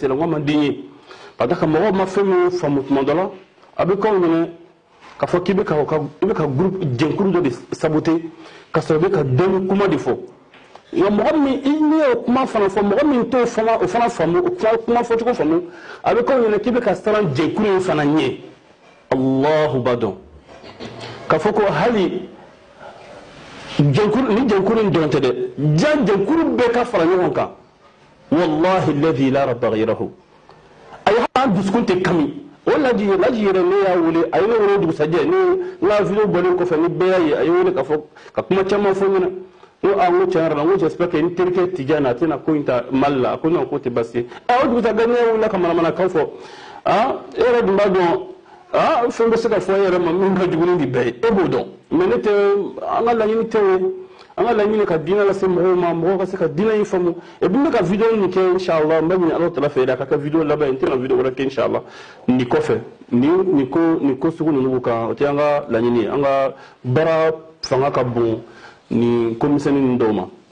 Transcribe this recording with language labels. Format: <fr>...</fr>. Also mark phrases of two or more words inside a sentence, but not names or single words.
<bm>la n ko a man di n ye ka da ka mɔgɔw ma fɛn min faamu tuma dɔ la a bɛ k'aw ɲɛna k'a fɔ k'i bɛ ka groupe jɛnkulu dɔ de saboter ka sɔrɔ i bɛ ka dɔnni kuma de fɔ nka mɔgɔ min n'i y'o kuma fana fɔ mɔgɔ min t'o fana o fana faamu o kuma fɔcogo faamu a bɛ k'aw ɲɛna k'i bɛ ka siran jɛnkulu in fana ɲɛ Allahu b'a dɔn k'a fɔ ko hali ni jɛnkulu in dɔrɔn tɛ dɛ jɛnkulu bɛɛ ka fara ɲɔgɔn kan</bm> <ar>والله الذي لا رب غيره</ar> <bm>a ye an dusukun tɛ kami o laji yɛrɛ ne y'a wele a ye ne wele dugusajɛ ne n ka video bɔlen kɔfɛ ni bɛɛ y'a ye a ye wele ka kuma caman fɔ n ɲɛna n ko n ko tiɲɛ yɛrɛ la n ko</bm> <fr>j'espère que</fr> <bm>n terikɛ Tijani a tɛna ko in ta Mali la a ko non k'o tɛ baasi ye o dugusajɛ ne wulila ka manamanakan fɔ e yɛrɛ dun b'a dɔn fɛn bɛ se ka fɔ e yɛrɛ ma min ka jugu ni bɛɛ ye e b'o dɔn mais ne tɛ an ka laɲini tɛ o ye an ka laɲini ka diinɛ lase mɔgɔw ma mɔgɔw ka se ka diinɛ in faamu</bm> <fr>et puis</fr> <bm>n bɛ ka video nin kɛ inchallah n bɛ ɲini Alahu Taala fɛ a ka kɛ video laban ye n tɛna video wɛrɛ kɛ inchallah nin kɔfɛ nin ko sugu ninnu kan o tɛ an ka laɲini ye an ka baara fanga ka bon nin ko misɛnnin ninnu dɔw ma</bm>